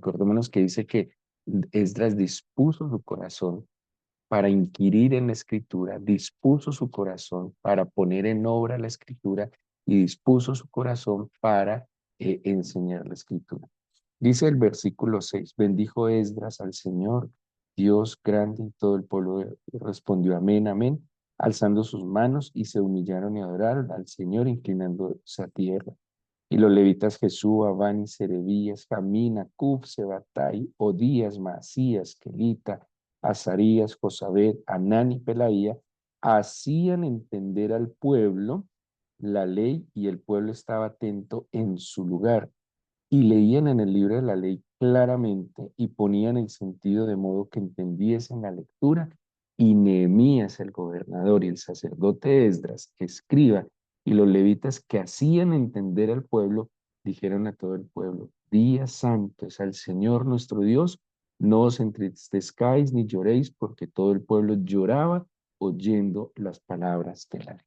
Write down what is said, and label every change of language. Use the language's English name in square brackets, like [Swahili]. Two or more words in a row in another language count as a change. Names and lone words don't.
[Spanish] Acordémonos que dice que Esdras dispuso su corazón para inquirir en la escritura, dispuso su corazón para poner en obra la escritura y dispuso su corazón para enseñar la escritura. Dice el versículo 6, bendijo Esdras al Señor, Dios grande, y todo el pueblo respondió amén, amén, alzando sus manos y se humillaron y adoraron al Señor inclinándose a tierra. Y los levitas Jesúa, Bani, Serebías, Jamín, Acub, Sebatai, Odías, Masías, Kelita, Azarías, Josabed, Anán y Pelaía hacían entender al pueblo la ley y el pueblo estaba atento en su lugar y leían en el libro de la ley claramente y ponían el sentido de modo que entendiesen la lectura. Y Nehemías, el gobernador, y el sacerdote Esdras, escriba, y los levitas que hacían entender al pueblo, dijeron a todo el pueblo, día santo es al Señor nuestro Dios, no os entristezcáis ni lloréis, porque todo el pueblo lloraba oyendo las palabras de la ley.